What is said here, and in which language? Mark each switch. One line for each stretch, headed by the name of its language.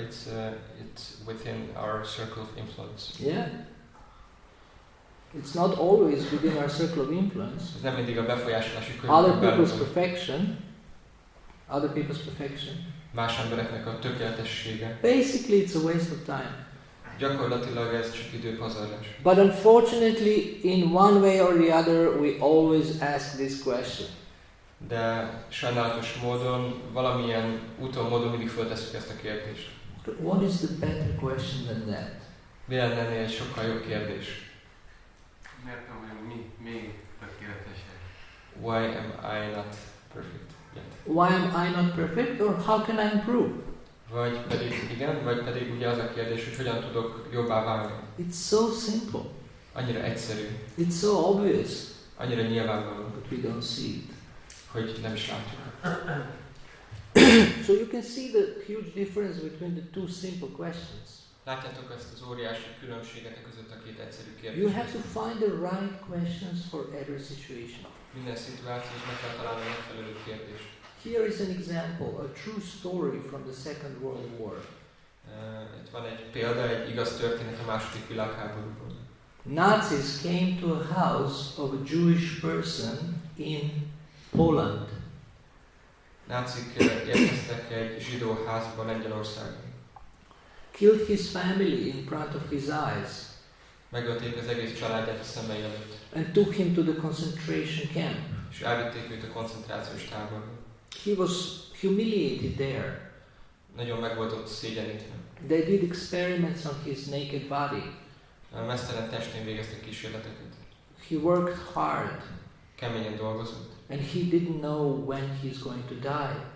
English: If it's within our circle of influence. Yeah. It's not always within our circle of influence.
Hungarian: Ez nem mindig a befolyásolási
English: Other
Hungarian: körünkön belül.
English: Other people's perfection.
Hungarian: Más embereknek a tökéletessége.
English: Basically, it's a waste of time.
Hungarian: Gyakorlatilag ez csak időpazarlás.
English: But unfortunately, in one way or the other, we always ask this question.
Hungarian: De sajnálatos módon, valamilyen úton, módon mindig föltesszük ezt a kérdést.
English: What is the better question than that?
Hungarian: Mi lenne ennél egy sokkal jobb kérdés? Miért nem vagyunk még tökéletesek?
English: Why am I not perfect yet? Why am I not perfect, or how can I improve?
Hungarian: Vagy pedig igen, vagy pedig ugye az a kérdés, hogy hogyan tudok jobbá válni.
English: It's so simple.
Hungarian: Annyira egyszerű,
English: It's so obvious,
Hungarian: annyira nyilvánvaló,
English: but we don't see it.
Hungarian: hogy nem is látjuk.
English: So you can see the huge difference between the two simple questions.
Hungarian: Látjátok ezt az óriási különbséget között a két egyszerű kérdés.
English: You have to find the right questions for every situation.
Hungarian: Minden szituációhoz meg kell találni a megfelelő kérdést.
English: Here is an example, a true story from the Second World War.
Hungarian: Itt van egy példa, egy igaz történet a második világháborúból.
English: Nazis came to a house of a Jewish person in Poland.
Hungarian: Nácik érkeztek egy zsidó házba Lengyelországban.
English: Killed his family in front of his eyes.
Hungarian: Megölték az egész családját a szemei előtt.
English: And took him to the concentration camp.
Hungarian: És elvitték őt a koncentrációs táborba.
English: He was humiliated there.
Hungarian: Nagyon meg volt ott szégyenítve.
English: They did experiments on his naked body.
Hungarian: A mesztelen testén végeztek kísérleteket.
English: He worked hard.
Hungarian: Keményen dolgozott.
English: And he didn't know when he's going to die.